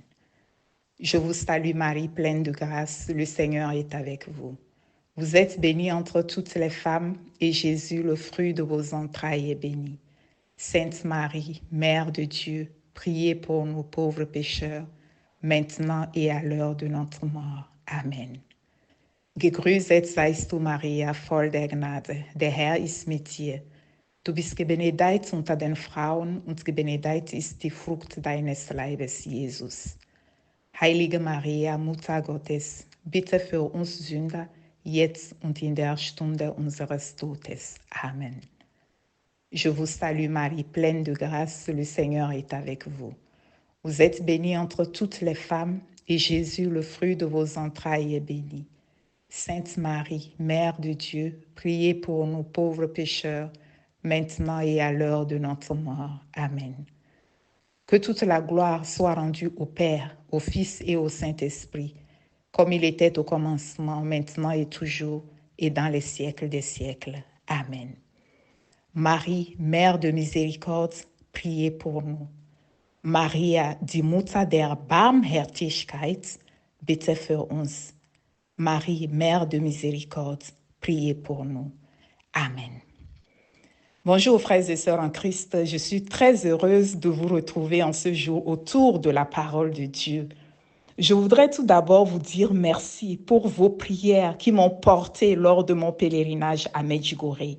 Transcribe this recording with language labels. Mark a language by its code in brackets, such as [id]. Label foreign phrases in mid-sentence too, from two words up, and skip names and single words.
[fr] Je vous salue Marie, pleine de grâce, le Seigneur est avec vous. Vous êtes bénie entre toutes les femmes, et Jésus, le fruit de vos entrailles, est béni. Sainte Marie, Mère de Dieu, priez pour nous pauvres pécheurs, maintenant et à l'heure de notre mort. Amen. [de] Gegrüßet seist du, Maria, voll der Gnade, der Herr ist mit dir. Du bist gebenedeit unter den Frauen und gebenedeit ist die Frucht deines Leibes, Jesus. Heilige Maria, Mutter Gottes, bitte für uns Sünder, jetzt und in der Stunde unseres Todes. Amen. [fr] Je vous salue Marie, pleine de grâce, le Seigneur est avec vous. Vous êtes bénie entre toutes les femmes, et Jésus, le fruit de vos entrailles, est béni. Sainte Marie, Mère de Dieu, priez pour nous pauvres pécheurs, maintenant et à l'heure de notre mort. Amen. Que toute la gloire soit rendue au Père, au Fils et au Saint-Esprit, comme il était au commencement, maintenant et toujours, et dans les siècles des siècles. Amen. Marie, Mère de miséricorde, priez pour nous. [de] Maria, die Mutter der Barmherzigkeit, bitte für uns. [fr] Marie, Mère de miséricorde, priez pour nous. Amen. Bonjour frères et sœurs en Christ, je suis très heureuse de vous retrouver en ce jour autour de la parole de Dieu. Je voudrais tout d'abord vous dire merci pour vos prières qui m'ont porté lors de mon pèlerinage à Medjugorje.